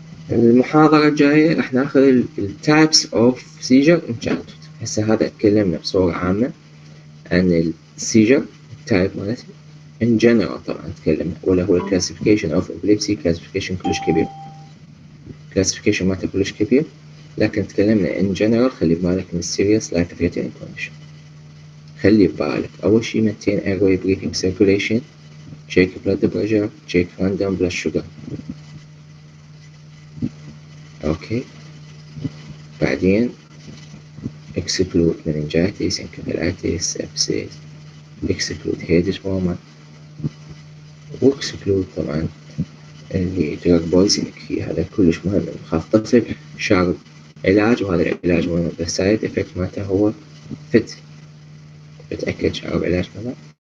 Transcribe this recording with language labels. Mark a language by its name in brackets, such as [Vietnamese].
[Arabic] المحاضرة الجاية راح ناخذ [English] التايبس of seizure in childhood. [Arabic] هسه هذا تكلمنا بصورة عامة عن [English] السيجر تايب [Arabic] مالته [English] in general. [Arabic] طبعا تكلمنا ولا هو [English] classification of epilepsy، [Arabic] classification كلش كبير، classification مالته كلش كبير. لكن تكلمنا [English] in general [Arabic] خلي ببالك من [English] serious life threatening condition. [Arabic] خلي ببالك أول شي [English] maintain airway breathing circulation, check blood pressure, check random blood sugar. Okay. [Arabic] بعدين [English] exclude meningitis, encephalitis, sepsis, exclude head trauma, [Arabic] واكسكلود طبعا اللي [English] drug poisoning. [Arabic] هذا كلش مهم. خاف طفل شارب علاج وهذا العلاج مهم بس [English] side effect [Arabic] مالته هو فت، بتأكد شارب علاج كذا.